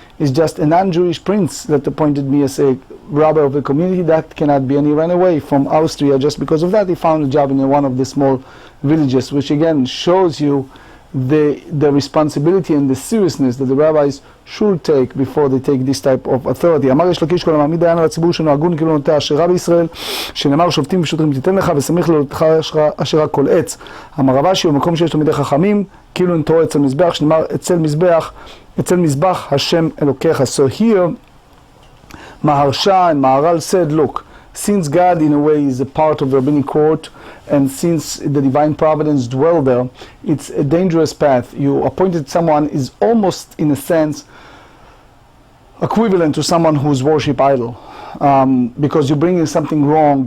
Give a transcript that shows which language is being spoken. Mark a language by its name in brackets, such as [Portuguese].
[English] It's just a non-Jewish prince that appointed me as a rabbi of the community. That cannot be. And he ran away from Austria just because of that. He found a job in one of the small villages, which again shows you the responsibility and the seriousness that the rabbis should take before they take this type of authority. [Hebrew] אמר יש לקיש כל המעמיד דיין על הציבור שלנו הגון כאילו נוטה אשרה בישראל, שנאמר שופטים ושוטרים תיתן לך ושמח לך אשרה כל עץ. אמר רבשי במקום שיש תלמידי חכמים כאילו נטוע אצל מזבח, שנאמר אצל מזבח השם אלוקיך. [English] So here Maharsha and Maharal said, look, since God in a way is a part of the rabbinic court, and since the divine providence dwell there, it's a dangerous path. You appointed someone is almost in a sense equivalent to someone who's worship idol, because you're bringing something wrong.